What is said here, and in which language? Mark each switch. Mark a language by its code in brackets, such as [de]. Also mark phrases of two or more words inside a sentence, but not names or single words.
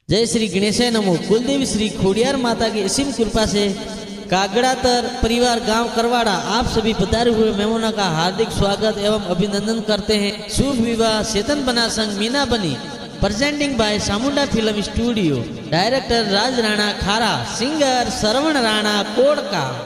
[hi] जय श्री गणेशाय नमो। कुलदेवी श्री खोडियार माता की असीम कृपा से कागड़ातर परिवार गांव करवाड़ा आप सभी पधारे हुए मेहमानों का हार्दिक स्वागत एवं अभिनंदन करते हैं। शुभ विवाह चेतन बना संग मीना बनी [en] presenting by [hi] सामुंडा फिल्म स्टूडियो। डायरेक्टर राज राणा खारा, सिंगर श्रवण राणा कोड़का।